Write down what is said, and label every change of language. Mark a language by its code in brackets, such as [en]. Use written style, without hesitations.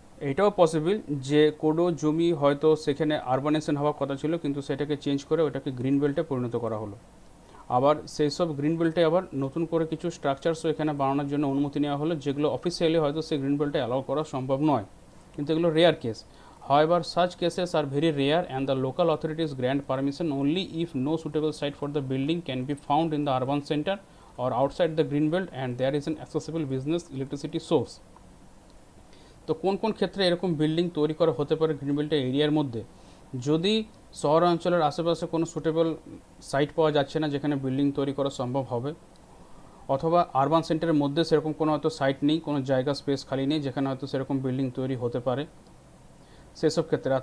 [bn] এটাও পসিবল যে কোনো জমি হয়তো সেখানে আরবানেশন হওয়ার কথা ছিল কিন্তু সেটাকে চেঞ্জ করে ওটাকে গ্রিন বেল্টে পরিণত করা হলো। আবার সেই সব গ্রিন বেল্টে আবার নতুন করে কিছু স্ট্রাকচারসও এখানে বানানোর জন্য অনুমতি নেওয়া হলো, যেগুলো অফিসিয়ালি হয়তো সেই গ্রিন বেল্টে অ্যালাউ করা সম্ভব নয়, কিন্তু এগুলো rare case. [en] However, such cases are very rare and the local authorities grant permission only if no suitable site for the building can be found in the urban center or outside the green belt and there is an accessible business electricity source. [bn] তো কোন কোন ক্ষেত্রে এরকম building তৈরি করা হতে পারে green বেল্টের এরিয়ার মধ্যে? যদি শহর অঞ্চলের আশেপাশে কোনো সুটেবল সাইট পাওয়া যাচ্ছে না যেখানে বিল্ডিং তৈরি করা সম্ভব হবে, অথবা আরবান সেন্টারের মধ্যে সেরকম কোনো হয়তো সাইট নেই, কোনো জায়গা স্পেস খালি নেই যেখানে হয়তো সেরকম বিল্ডিং তৈরি হতে পারে, সেসব ক্ষেত্রে।